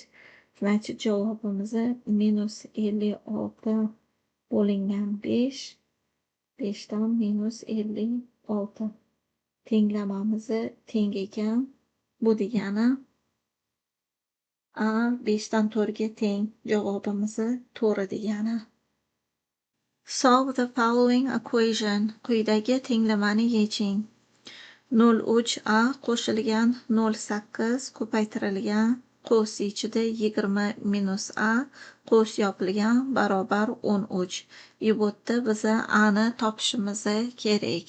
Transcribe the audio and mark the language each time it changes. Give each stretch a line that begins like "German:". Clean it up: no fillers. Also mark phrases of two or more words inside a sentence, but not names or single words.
Uzbek: Значит, javobimiz -56 bo'lingan 5. 5 dan -56. Tenglamamiz teng ekan. Bu degani A 5 dan 4 ga teng. Javobimiz to'g'ri degani.
English: Solve the following equation.
Uzbek: Quyidagi tenglamani yeching. 03A qo'shilgan 08 ko'paytirilgan qovus ichida 20 minus A qovus yopilgan barobar 13. Bu yerda biza A ni topishimiz kerak.